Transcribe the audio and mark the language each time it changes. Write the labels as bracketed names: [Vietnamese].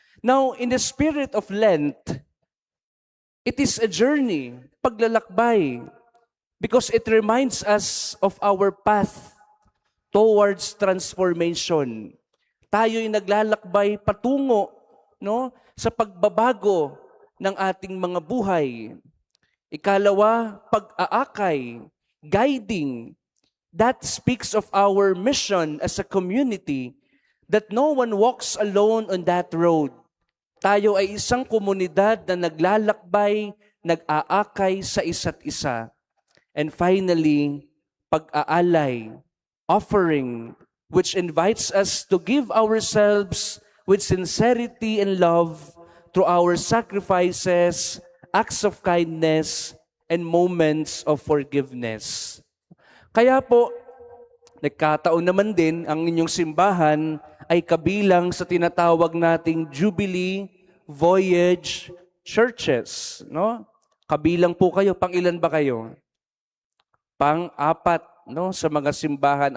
[English] Now, in the spirit of Lent, it is a journey, paglalakbay, because it reminds us of our path towards transformation. [Filipino] Tayo'y naglalakbay patungo, no, sa pagbabago ng ating mga buhay. Ikalawa, pag-aakay, guiding. [English] That speaks of our mission as a community, that no one walks alone on that road. [Filipino] Tayo ay isang komunidad na naglalakbay, nag-aakay sa isa't isa. [English] And finally, pag-aalay, offering, which invites us to give ourselves with sincerity and love through our sacrifices, acts of kindness, and moments of forgiveness. [Filipino] Kaya po, nagkataon naman din ang inyong simbahan ay kabilang sa tinatawag nating Jubilee Voyage Churches. No? Kabilang po kayo. Pang ilan ba kayo? Pang-apat, no, sa mga simbahan.